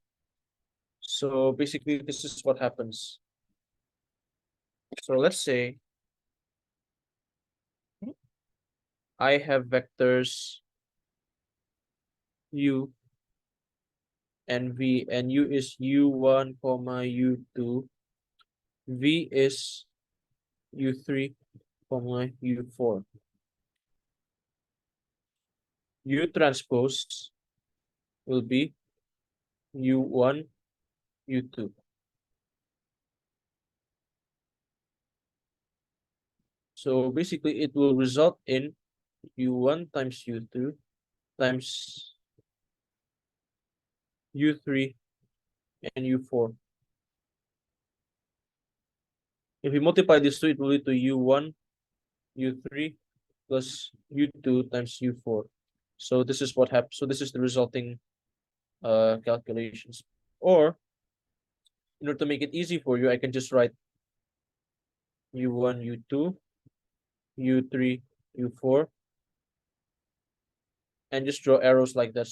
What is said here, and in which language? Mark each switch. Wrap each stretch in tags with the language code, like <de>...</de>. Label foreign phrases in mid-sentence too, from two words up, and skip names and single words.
<en>So basically, this is what happens. So let's say I have vectors u and v, and u is u1, u2, v is u3, u4. U transpose will be u1, u2. So basically, it will result in u1 times u2 times u3 and u4. If we multiply these two, it will lead to u1, u3 plus u2 times u4. So this is what happens. So this is the resulting calculations. Or in order to make it easy for you, I can just write U1, U2, U3, U4, and just draw arrows like that.</en>